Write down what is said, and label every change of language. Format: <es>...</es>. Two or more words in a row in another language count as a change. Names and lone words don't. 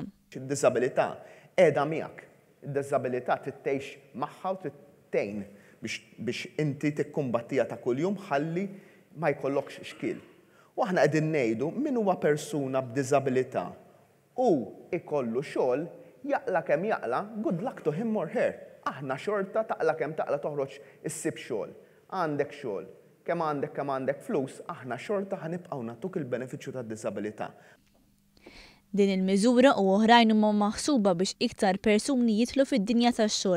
<mt>Id-diżabilità qiegħda miegħek. Id-diżabilità tittejx magħha u tittejn biex inti tikkumbattija ta' kuljum ħalli ma jkollokx xkil. U aħna qegħdin ngħidu min huwa persuna b'diżabilità u ikollu xogħol jaqla kemm jaqla,</mt> <en>good luck to him or her.</en> <mt>Aħna xorta taqla kemm taqla toħroġ issib xogħol. Għandek xogħol, kemm għandek flus, aħna xorta ħanibqgħu nagħtuk il-benefiċċju tad-diżabilità. Din il-miżura u oħrajn huma maħsuba biex iktar persuni jidħlu fid-dinja tax-xogħol.</mt>